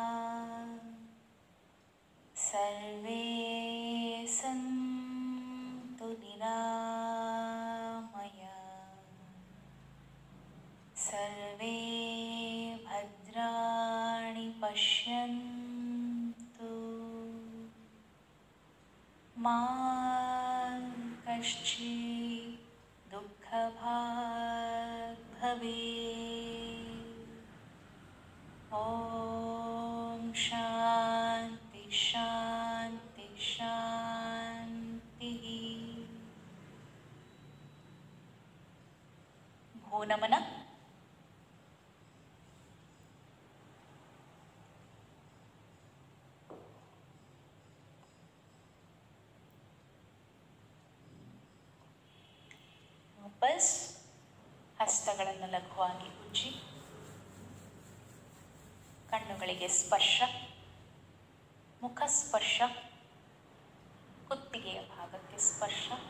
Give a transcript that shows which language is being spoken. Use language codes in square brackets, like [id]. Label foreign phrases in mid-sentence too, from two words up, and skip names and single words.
[sa] ಸರ್ವೇ ಸಂತು ನಿರಾಮಯ, ಸರ್ವೇ ಭದ್ರಾಣಿ ಪಶ್ಯಂತು, ಮಾ ಕಶ್ಚಿತ್ ದುಃಖಭಾಗ್ ಭವೇತ್. ಓಂ ಶಾಂತಿ ಶಾಂತಿ ಶಾಂತಿ. [kn] ಭೂನಮನ. ವಾಪಸ್ ಹಸ್ತಗಳನ್ನು ಲಘುವಾಗಿ ಉಜ್ಜಿ, ಕಣ್ಣುಗಳಿಗೆ ಸ್ಪರ್ಶ, ಮುಖ ಸ್ಪರ್ಶ, ಕುತ್ತಿಗೆಯ ಭಾಗಕ್ಕೆ ಸ್ಪರ್ಶ.